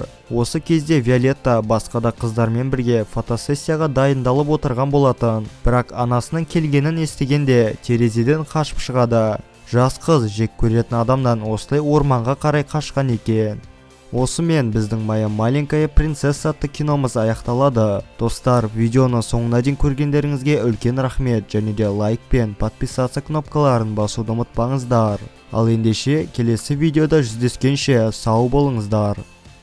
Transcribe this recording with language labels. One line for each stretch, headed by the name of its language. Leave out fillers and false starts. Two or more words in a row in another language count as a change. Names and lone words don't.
Kazakh: Осы кезде Виолетта басқа да қыздармен бірге фотосессияға дайындалып отырған болатын. Бірақ анасының келгенін естігенде терезеден қашып шығады. Жас қыз жек көретін адамнан осылай орманға қарай қашқан екен. Осымен біздің «Моя маленькая принцесса» атты киномыз аяқталады. Достар, видеоны соңына дейін көргендеріңізге үлкен рахмет, және де лайк пен подписаться кнопкаларын басуды ұмытпаңыздар. Ал ендеше келесі видеода жүздескенше сау болыңыздар.